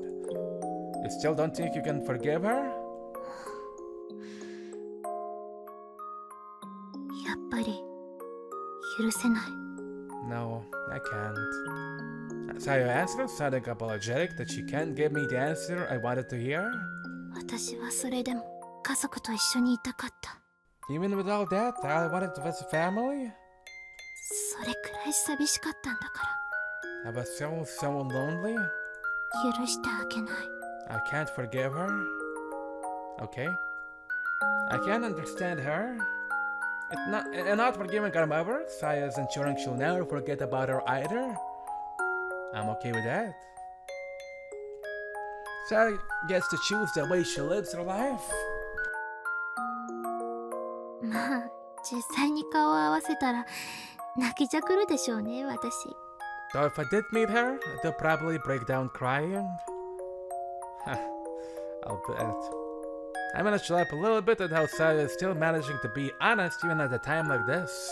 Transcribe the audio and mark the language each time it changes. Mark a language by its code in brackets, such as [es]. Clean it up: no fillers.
[en] You still don't think you can forgive her? [ja] やっぱり許せない。 [en] No, I can't. Sayo answered, sounding apologetic that she can't give me the answer I wanted to hear. [ja] 私はそれでも家族と一緒にいたかった。 [en] Even with all that, all I wanted was a family. [ja] それくらい寂しかったんだか [en] I was so lonely. [ja] ら許してあげない。 [en] I can't forgive her. Okay. I can't understand her. Not forgiving her mother, Saya's ensuring she'll never forget about her either. I'm okay with that. Saya gets to choose the way she lives her life. [ja] まあ実際に顔を合わせたら泣きじゃくるでしょうね、私。 [en] Though if I did meet her, I'd probably break down crying. I'll bet. I managed to laugh a little bit at how Saya is still managing to be honest even at a time like this.